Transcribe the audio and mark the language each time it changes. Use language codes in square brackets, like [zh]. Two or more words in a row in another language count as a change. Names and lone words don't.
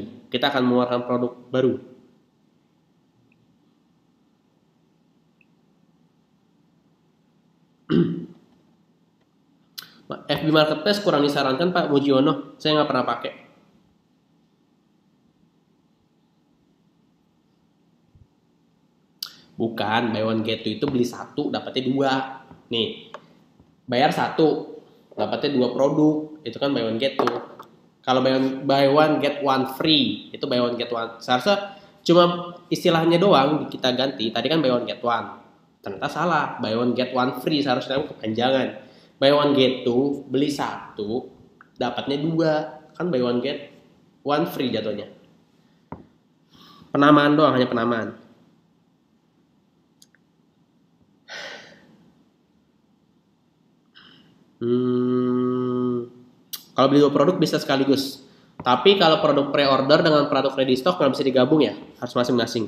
[id] Kita akan mengeluarkan produk baru. FB Marketplace kurang disarankan Pak Mujiono, saya nggak pernah pakai. Bukan, [en] buy one get two [id] itu beli satu dapatnya dua. Nih, bayar satu dapatnya dua produk, itu kan [en] buy one get two. [id] Kalau [en] buy one get one free, [id] itu [en] buy one get one. [id] Seharusnya cuma istilahnya doang kita ganti. Tadi kan [en] buy one get one, [id] ternyata salah. [en] Buy one get one free, [id] seharusnya kepanjangan. [en] Buy one get two, [id] beli satu dapatnya dua, kan [en] buy one get one free [id] jatuhnya. Penamaan doang, hanya penamaan. Kalau beli dua produk bisa sekaligus. Tapi kalau produk pre-order dengan produk [en] ready stock [id] nggak bisa digabung ya, harus masing-masing.